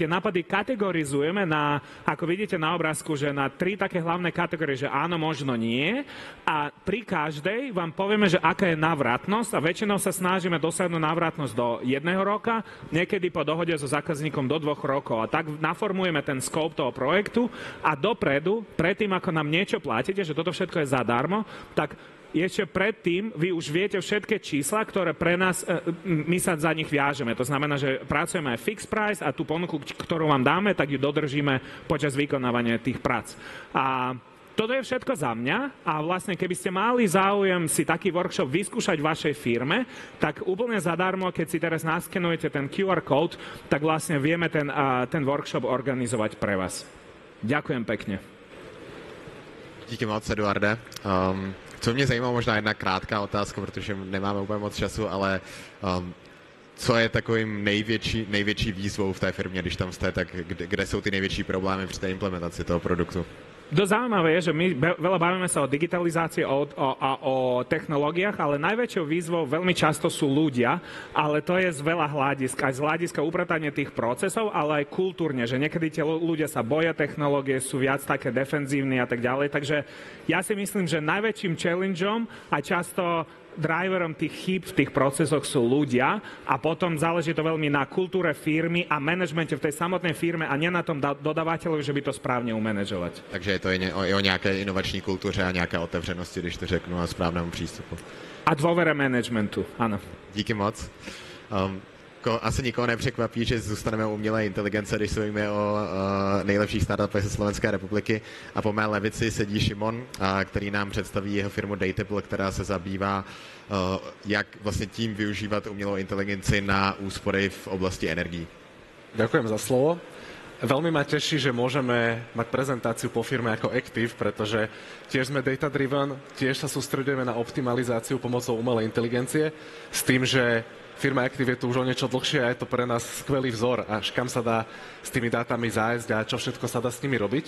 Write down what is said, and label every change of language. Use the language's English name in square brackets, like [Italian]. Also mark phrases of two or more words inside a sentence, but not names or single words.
[Slovak] nápady kategorizujeme na, ako vidíte na obrázku, že na 3 také hlavné kategórie, že áno, možno nie a pri každej vám povieme, že aká je návratnosť a väčšinou sa snažíme dosiahnuť návratnosť do 1 roka, niekedy po dohode so zákazníkom do 2 rokov a tak naformujeme ten scope toho projektu a dopredu, predtým ako nám niečo platíte, že toto všetko je zadarmo, tak ešte predtým vy už viete všetky čísla, ktoré pre nás, my sa za nich viažeme. To znamená, že pracujeme aj [English] fixed price [Slovak] a tú ponuku, ktorú vám dáme, tak ju dodržíme počas vykonávania tých prác. A toto je všetko za mňa a vlastne keby ste mali záujem si taký workshop vyskúšať v vašej firme, tak úplne zadarmo, keď si teraz naskenujete ten QR kód, tak vlastne vieme ten workshop organizovať pre vás. Ďakujem pekne. [Czech] Díky moc, Eduarde. Co mě zajímalo, možná jedna krátká otázka, protože nemáme úplně moc času, ale co je takovým největší výzvou v té firmě, když tam jste, tak kde jsou ty největší problémy při té implementaci toho produktu? [Slovak] Dosť zaujímavé je, že my veľa bavíme sa o digitalizácii a o technológiách, ale najväčšou výzvou veľmi často sú ľudia, ale to je z veľa hľadisk. Aj z hľadiska upratania tých procesov, ale aj kultúrne, že niekedy tie ľudia sa boja technológie, sú viac také defenzívni a tak ďalej. Takže ja si myslím, že najväčším challengeom a často driverom tých chýb v tých procesoch sú ľudia a potom záleží to veľmi na kultúre firmy a manažmente v tej samotnej firme a nie na tom dodávateľovi, že by to správne umanéžovať. [Czech] Takže je to i o nějaké inovační kultuře a nějaké otevřenosti, když to řeknu, a správnému přístupu. [Slovak] A dôvere managementu, áno. [Czech] Díky moc. Asi nikoho nepřekvapí, že zůstaneme u umělé inteligence, když se bavíme o nejlepších startupech ze Slovenské republiky. A po mé levici sedí Šimon, který nám představí jeho firmu Datable, která se zabývá, jak vlastně tím využívat umělou inteligenci na úspory v oblasti energií. [Slovak] Ďakujem za slovo. Veľmi ma teší, že môžeme mať prezentáciu po firme ako Active, pretože tiež sme data-driven, tiež sa sústredujeme na optimalizáciu pomocou umelej inteligencie, s tým, že firma Active je tu už o niečo dlhšie a je to pre nás skvelý vzor, až kam sa dá s tými dátami zájsť a čo všetko sa dá s nimi robiť.